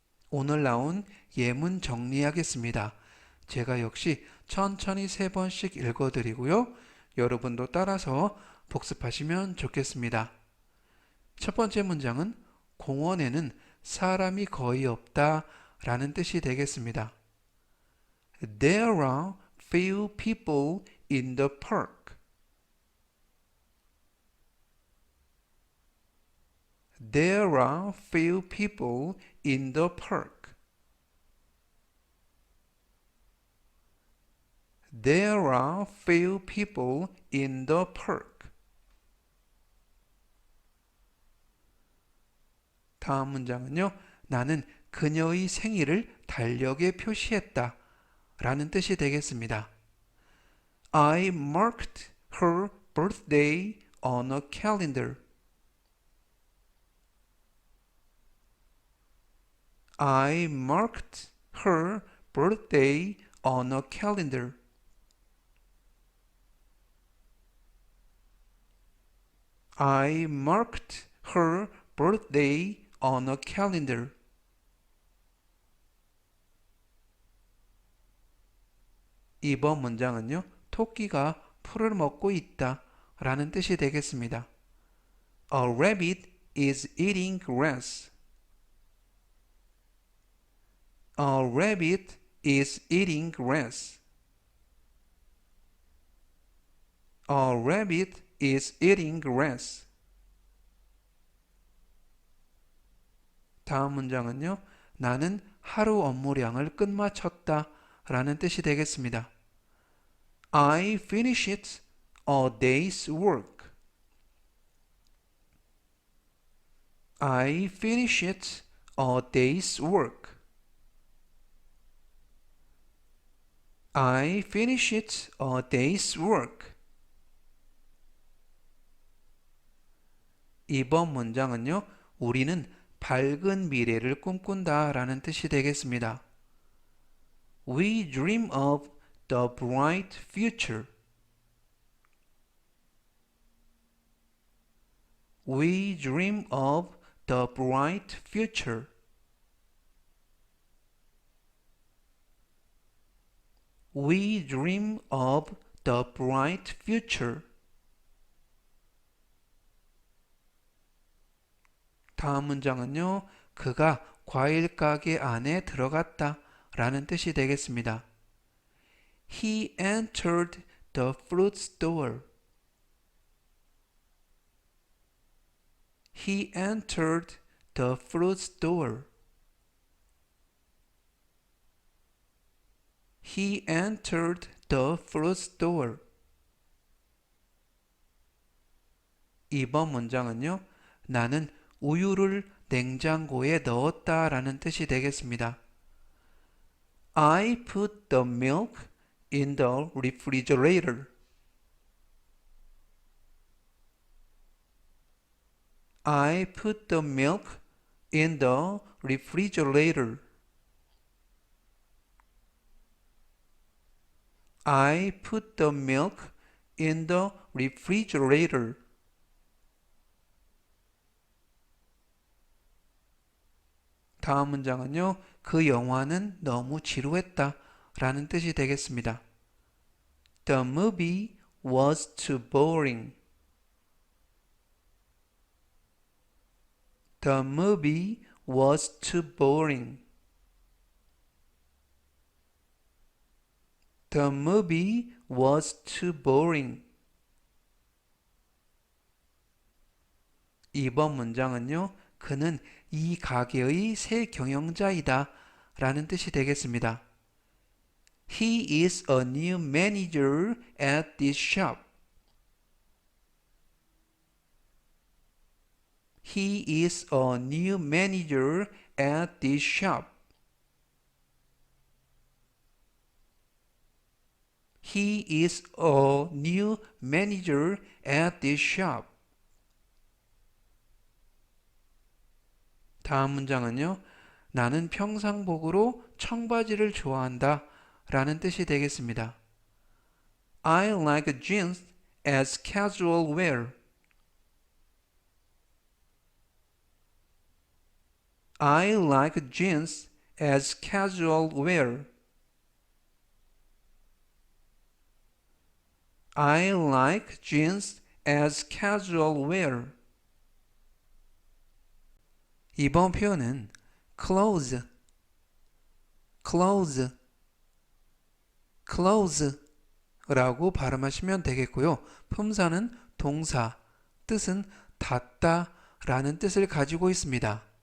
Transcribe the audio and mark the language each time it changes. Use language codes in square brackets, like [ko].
[ko] 오늘 나온 예문 정리하겠습니다. 제가 역시 천천히 3번씩 읽어드리고요. 여러분도 따라서 복습하시면 좋겠습니다. 첫 번째 문장은 공원에는 사람이 거의 없다 라는 뜻이 되겠습니다. [en] There are few people in the park. There are few people in the park. There are few people in the park. [ko] 다음 문장은요. 나는 그녀의 생일을 달력에 표시했다 라는 뜻이 되겠습니다. [en] I marked her birthday on a calendar. I marked her birthday on a calendar. I marked her birthday on a calendar. [ko] 이번 문장은요. 토끼가 풀을 먹고 있다 라는 뜻이 되겠습니다. [en] A rabbit is eating grass. A rabbit is eating grass. A rabbit is eating grass. [ko] 다음 문장은요. 나는 하루 업무량을 끝마쳤다 라는 뜻이 되겠습니다. [en] I finished a day's work. I finished a day's work. I finished a day's work. [ko] 이번 문장은요. 우리는 밝은 미래를 꿈꾼다 라는 뜻이 되겠습니다. [en] We dream of the bright future. We dream of the bright future. We dream of the bright future. [ko] 다음 문장은요. 그가 과일 가게 안에 들어갔다 라는 뜻이 되겠습니다. [en] He entered the fruit store. He entered the fruit store. He entered the fruit store. [ko] 이번 문장은요. 나는 우유를 냉장고에 넣었다 라는 뜻이 되겠습니다. [en] I put the milk in the refrigerator. I put the milk in the refrigerator. I put the milk in the refrigerator. [ko] 다음 문장은요. 그 영화는 너무 지루했다 라는 뜻이 되겠습니다. [en] The movie was too boring. The movie was too boring. The movie was too boring. [ko] 이번 문장은요. 그는 이 가게의 새 경영자이다 라는 뜻이 되겠습니다. [en] He is a new manager at this shop. He is a new manager at this shop. He is a new manager at this shop. [ko] 다음 문장은요. 나는 평상복으로 청바지를 좋아한다 라는 뜻이 되겠습니다. [en] I like jeans as casual wear. I like jeans as casual wear. I like jeans as casual wear. [ko] 이번 표현은 close, close, close 라고 발음하시면 되겠고요. 품사는 동사, 뜻은 닫다 라는 뜻을 가지고 있습니다.